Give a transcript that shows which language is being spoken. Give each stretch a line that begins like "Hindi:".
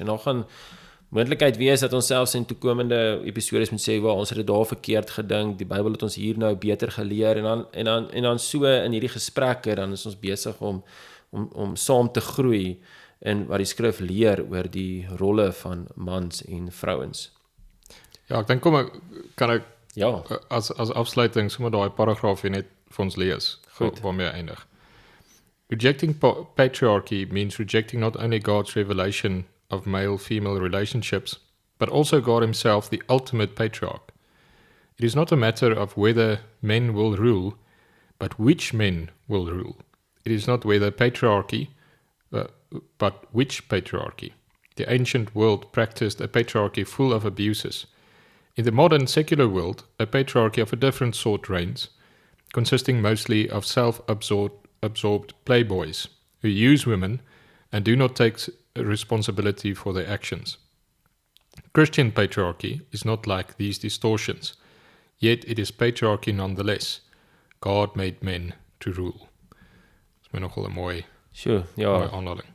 Afrikaans: En dan gaan moontlikheid wees dat ons selfs in toekomende episodes moet sê, ons het dit daar verkeerd gedink, die Bybel het ons hier nou beter geleer, en dan so in hierdie gesprekke, dan is ons besig om saam te groei in wat die skrif leer oor die rolle van mans en vrouens. Ja, ek dink kan ek as afsluiting sommer daai paragraaf hier net vir ons lees, waarmee hy eindig.
English: Rejecting patriarchy means rejecting not only God's revelation of male-female relationships, but also God himself, the ultimate patriarch. It is not a matter of whether men will rule, but which men will rule. It is not whether patriarchy, but which patriarchy. The ancient world practiced a patriarchy full of abuses. In the modern secular world, a patriarchy of a different sort reigns, consisting mostly of self-absorbed playboys who use women and do not take responsibility for their actions. Christian patriarchy is not like these distortions, yet it is patriarchy nonetheless. God made men to rule.
Afrikaans: Dis my nogal 'n mooi aanhaling.